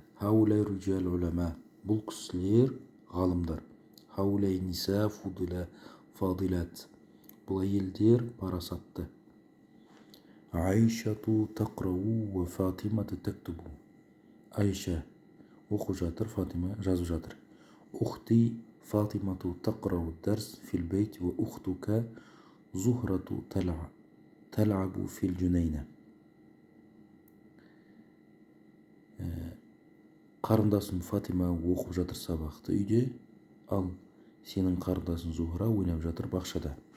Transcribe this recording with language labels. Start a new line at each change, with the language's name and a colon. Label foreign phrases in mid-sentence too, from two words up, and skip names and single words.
Arabic: هؤلاء رجال علماء,
Kazakh: бұл кісілер ғалымдар.
Arabic: هؤلاء نساء فاضلات,
Kazakh: бұл әйелдер парасатты.
Arabic: عائشة تقرأ وفاطمة تكتب,
Kazakh: Айша оқып жатыр, Фатима жазып жатыр.
Arabic: أختي فاطمة تقرأ درس في البيت وأختك زهرة تلعب في الجنينة.
Kazakh: Қарындасым Фатима оқып жатыр сабақты үйде, ал сенің қарындасың Зухра ойнап жатыр бақшада.